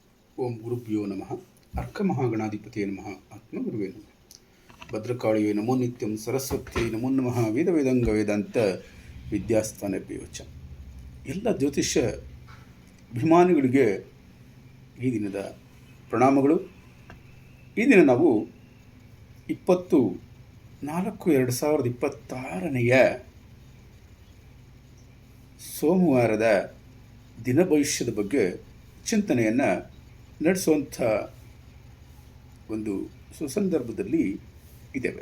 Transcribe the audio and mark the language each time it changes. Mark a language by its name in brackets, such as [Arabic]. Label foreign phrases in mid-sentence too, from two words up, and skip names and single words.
[Sanskrit] ಓಂ ಗುರುಭ್ಯೋ ನಮಃ. ಅರ್ಕ ಮಹಾಗಣಾಧಿಪತಿಯೇ ನಮಃ. ಆತ್ಮಗುರುವೇ ನಮಃ. ಭದ್ರಕಾಳಿಯೇ ನಮೋ ನಿತ್ಯಂ. ಸರಸ್ವತಿಯೇ ನಮೋ ನಮಃ. ವೇದ ವೇದಾಂಗ ವೇದಾಂತ ವಿದ್ಯಾಸ್ಥಾನ ಬೇವಚ. [Kannada] ಎಲ್ಲ ಜ್ಯೋತಿಷ್ಯ ಅಭಿಮಾನಿಗಳಿಗೆ ಈ ದಿನದ ಪ್ರಣಾಮಗಳು. ಈ ದಿನ ನಾವು 20/4/2026 ಸೋಮವಾರದ ದಿನ ಭವಿಷ್ಯದ ಬಗ್ಗೆ ಚಿಂತನೆಯನ್ನು ನಡೆಸುವಂಥ ಒಂದು ಸುಸಂದರ್ಭದಲ್ಲಿ ಇದ್ದೇವೆ.